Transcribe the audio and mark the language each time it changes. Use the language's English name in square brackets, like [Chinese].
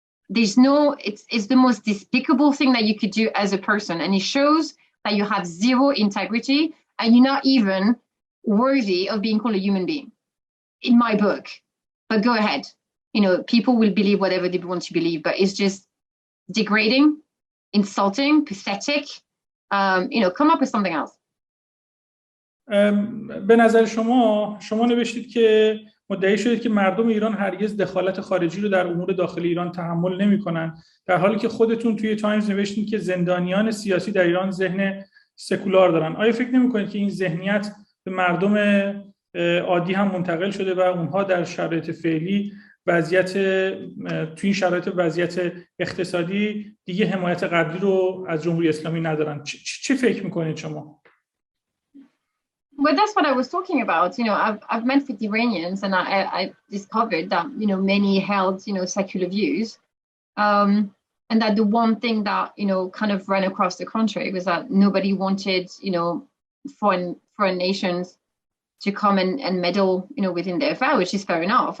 [English] It's the most despicable thing that you could do as a person, and it shows that you have zero integrity and you're not even worthy of being called a human being, in my book. But go ahead, people will believe whatever they want to believe, but it's just degrading, insulting, pathetic. Come up with something else. [Persian] به نظر شما نوشتید که مدعی شدید که مردم ایران هرگز دخالت خارجی رو در امور داخل ایران تحمل نمی‌کنن، در حالی که خودتون توی تایمز نوشتید که زندانیان سیاسی در ایران ذهن سکولار دارن. آیا فکر نمی‌کنید که این ذهنیت به مردم عادی هم منتقل شده و اونها در شرایط فعلی توی این شرایط وضعیت اقتصادی دیگه حمایت قبلی رو از جمهوری اسلامی ندارن؟ چه فکر می‌کنید شما؟ [English] Well, that's what I was talking about. I've met with Iranians, and I discovered that many held secular views, and that the one thing that kind of ran across the country was that nobody wanted foreign nations to come and meddle within their affairs, which is fair enough.